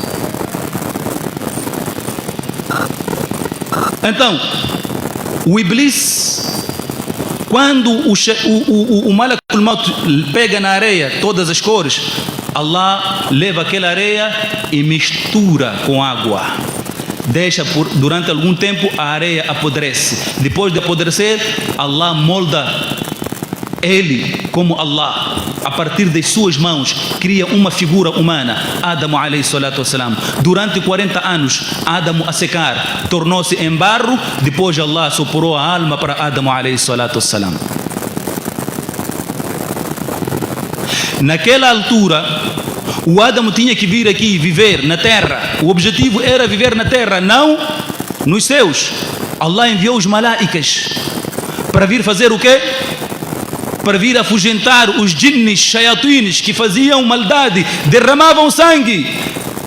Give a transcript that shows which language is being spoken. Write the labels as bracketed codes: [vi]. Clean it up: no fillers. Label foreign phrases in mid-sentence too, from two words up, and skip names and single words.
[pt] Então, o Iblis, quando o Malakul Maut pega na areia todas as cores, Allah leva aquela areia e mistura com água. Deixa durante algum tempo, a areia apodrece. Depois de apodrecer, Allah molda ele como Allah. A partir das suas mãos, cria uma figura humana, [ar] آدم عليه الصلاة والسلام. [pt] Durante 40 anos, Adam a secar, tornou-se em barro. Depois Allah soprou a alma para Adam [ar] عليه الصلاة والسلام. [pt] Naquela altura, o Adam tinha que vir aqui viver na terra. O objetivo era viver na terra, não nos céus. Allah enviou os malaicas para vir fazer o quê? Para vir afugentar os jinnes, shayatines que faziam maldade, derramavam sangue.